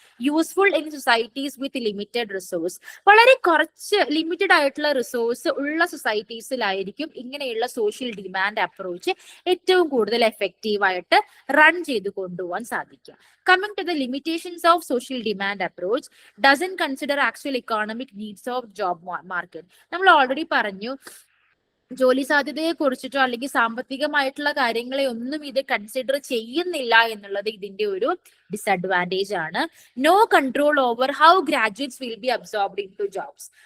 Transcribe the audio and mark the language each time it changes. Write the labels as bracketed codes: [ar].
[en] Useful in societies with limited resource. [ml] വളരെ കുറച്ച് limited ആയിട്ടുള്ള റിസോഴ്സ് ഉള്ള സൊസൈറ്റീസിലായിരിക്കും ഇങ്ങനെയുള്ള സോഷ്യൽ ഡിമാൻഡ് അപ്രോച്ച് ഏറ്റവും കൂടുതൽ എഫക്റ്റീവ് ആയിട്ട് റൺ ചെയ്ത് കൊണ്ടുപോകാൻ സാധിക്കുക. [en] Coming to the limitations of social demand approach, doesn't consider actual economic needs of job market. [ml] നമ്മൾ ഓൾറെഡി പറഞ്ഞു, ജോലി സാധ്യതയെ കുറിച്ചിട്ടോ അല്ലെങ്കിൽ സാമ്പത്തികമായിട്ടുള്ള കാര്യങ്ങളെ ഒന്നും ഇത് കൺസിഡർ ചെയ്യുന്നില്ല എന്നുള്ളത് ഇതിന്റെ ഒരു ഡിസഡ്വാൻറ്റേജ് ആണ്. [en] No control over how graduates will be absorbed into jobs.